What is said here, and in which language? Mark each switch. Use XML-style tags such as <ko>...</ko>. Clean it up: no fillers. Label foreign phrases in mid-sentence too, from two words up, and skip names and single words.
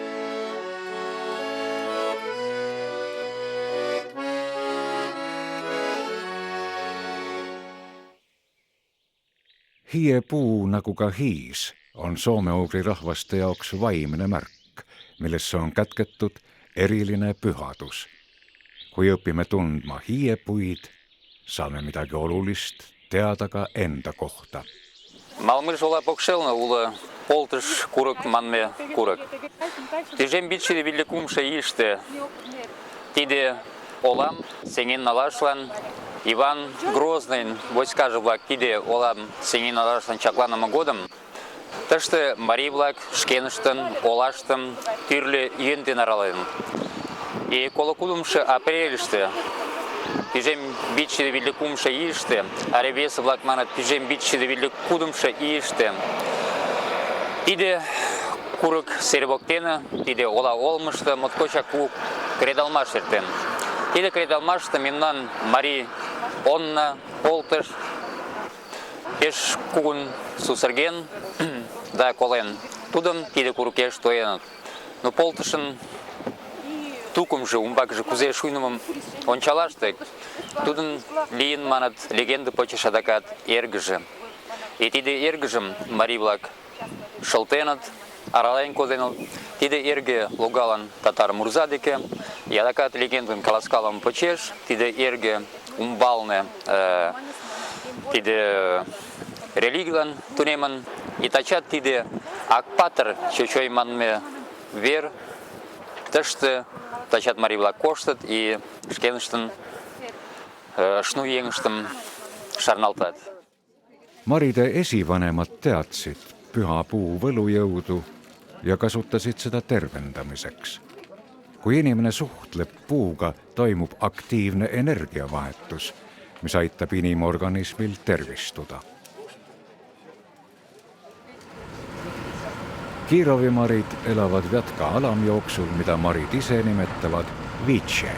<et>Hiiepuu, nagu ka hiis, on soome-ugri rahvaste jaoks vaimne märk, millesse on kätketud eriline pühadus. Kui õpime tundma hiiepuid, saame midagi olulist teada ka enda kohta.</et> <chm>Малмыш ола покшелна улы полтыш курык манме курык. Тижем битшиде виллекумша иште. Тиде олам сенген налашлан Иван Грозный войска влак тиде олам сенген налашлан чакланама годым. Тышты Мари влак шкеныштын, олаштым тӱрлӧ йӧн арален. И колокудымшы апрельыште Тижем битшиде виллекумша иште, а ревесы-влак манат тижем битшиде виллекудымша иште. Тиде курык сер воктене, тиде ола олмышты моткочак кредалмаш эртен. Тиде кредалмашты мемнан Мари Онна полтыш пеш кугун сусырген да колен. Тудым тиде курыкеш тоеныт. Но полтышын тукымжы, умбакыжы кузе шуйнымым ончалашты, тудын лийын манат легенда почеш адакат эргыже. И тиде эргыжым Мари-влак шылтеныт, арален коденыт. Тиде эрге логалан татар мурза деке, и адакат легендын каласкалым почеш, тиде эрге умбалне тиде религиялан тунемын, и тачат тиде Акпатыр чочой манме вер, тышты тачат Мари-влак коштыт и шкеныштын шну еҥыштым шарналтат.</chm> <et>Maride esivanemad teadsid püha puu võlujõudu ja kasutasid seda tervendamiseks. Kui inimene suhtleb puuga, toimub aktiivne energiavahetus, mis aitab inimorganismil tervistuda. Kirovi marid elavad Vjatka alamjooksul, mida marid ise nimetavad Vitše.</et>